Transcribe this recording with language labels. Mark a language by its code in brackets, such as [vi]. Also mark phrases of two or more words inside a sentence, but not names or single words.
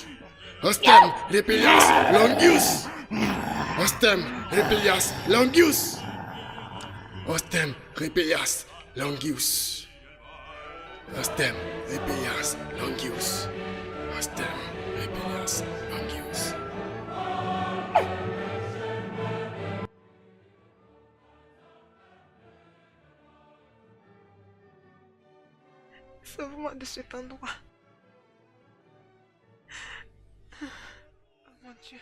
[fr] Ostem, Repelias, Longius. Ostem, Repelias, Longius. Ostem, Repelias, Longius. Ostem, Repelias, Longius. Ostem, Repelias, Longius. Sauve-moi de cet endroit. Oh mon Dieu.